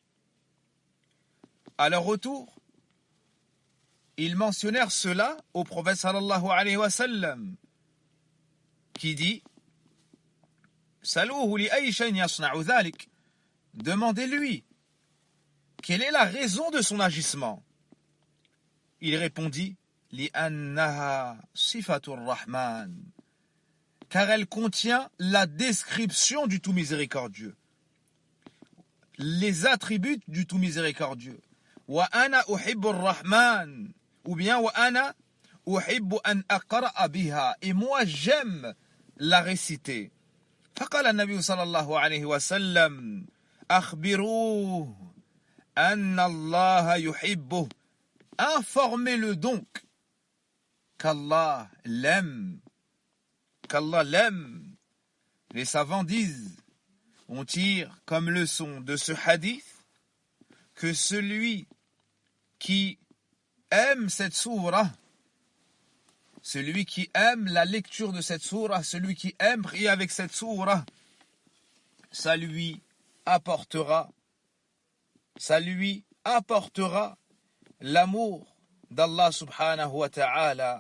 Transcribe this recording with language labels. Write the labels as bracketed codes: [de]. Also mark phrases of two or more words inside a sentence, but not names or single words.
[fr] À leur retour, ils mentionnèrent cela au prophète [ar] صلى الله عليه وسلم, [fr] qui dit [ar] سلوه لأي شيء يصنع ذلك. [fr] Demandez-lui quelle est la raison de son agissement. Il répondit [ar] لأنها صفة الرحمن, [fr] car elle contient la description du tout miséricordieux, les attributs du tout miséricordieux. [ar] وأنا أحب الرحمن, [fr] ou bien [ar] وأنا أحب أن أقرأ بها, [fr] et moi j'aime la réciter. [ar] فقال النبي صلى الله عليه وسلم أخبروه أن الله يحبه. [fr] Informez-le donc qu'Allah l'aime. Qu'Allah l'aime. Les savants disent, on tire comme leçon de ce hadith que celui qui aime cette sourate, celui qui aime la lecture de cette sourate, celui qui aime prier avec cette sourate, ça lui apportera l'amour d'Allah [ar] سبحانه وتعالى.